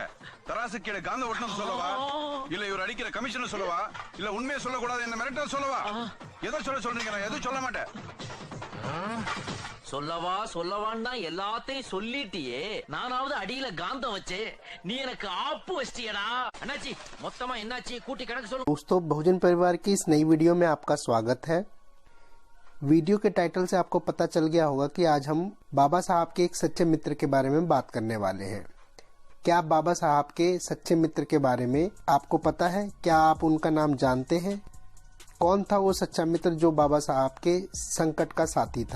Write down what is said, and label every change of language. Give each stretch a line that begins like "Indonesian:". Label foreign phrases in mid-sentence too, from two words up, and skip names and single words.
Tamil: தராசு கீழே காந்த ஒட்டணும் சொல்லவா, இல்ல இவர் அடிக்கிற கமிஷன் சொல்லவா, இல்ல உண்மையை சொல்லக்கூடாது என்ன மிரட்ட சொல்லவா? எதை சொல்றீங்க? நான் எதுவும் சொல்ல மாட்டேன். சொல்லவான்னு தான் எல்லாத்தையும் சொல்லிட்டியே. நானாவது அடியில காந்தம் வச்சே, நீ எனக்கு ஆப்பு வச்சிட்டியடா. அண்ணாச்சி மொத்தமா என்னாச்சு கூட்டி கணக்கு சொல்லு.
Hindi: दोस्तों, बहुजन परिवार की इस नई वीडियो में आपका स्वागत है। वीडियो के टाइटल से आपको पता चल गया होगा कि आज हम बाबा साहब के एक सच्चे मित्र के बारे में बात करने वाले हैं। क्या आप बाबा साहब के सच्चे मित्र के बारे में आपको पता है? क्या आप उनका नाम जानते हैं? कौन था वो सच्चा मित्र जो बाबा साहब के संकट का साथी था?